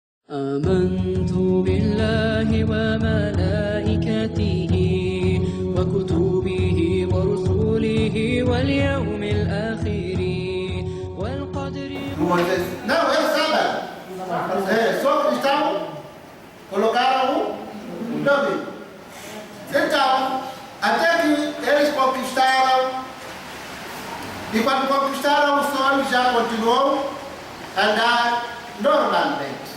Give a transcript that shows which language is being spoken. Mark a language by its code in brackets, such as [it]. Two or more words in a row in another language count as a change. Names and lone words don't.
[ar] آمنت بالله وملائكته وكتبه ورسله واليوم الآخر والقدر. [pt] Não, é sábado. Só cristão colocaram um nome. Então, até que eles conquistaram, e quando conquistaram o sol já continuou a andar normalmente.